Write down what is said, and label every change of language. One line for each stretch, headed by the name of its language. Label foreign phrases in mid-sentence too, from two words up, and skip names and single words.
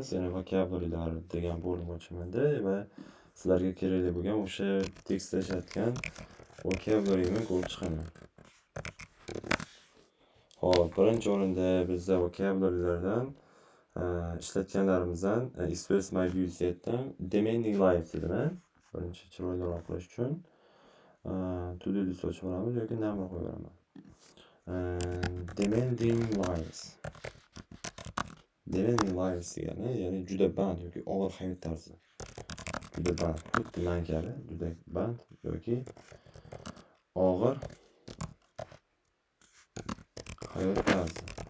Uzbek: Ya'ni vokabularilar degan bo'lim ochimanda va sizlarga kerakli bo'lgan o'sha tekstlashayotgan vokabulariyni ko'rib chiqaman. Hop, birinchi o'rinda bizda vokabularilardan ishlatganlarimizdan
English: express my views
Uzbek: yetdim.
English: Demanding life
Uzbek: dedimi? Birinchi chiroyliroq qilish uchun
English: to-do list
Uzbek: ochib olamiz yoki number qo'yib beraman.
English: Demanding lives
Uzbek: degani, ya'ni juda band yoki og'ir hayot tarzi. Juda band, xuddi men kabi juda band yoki og'ir hayot tarzi.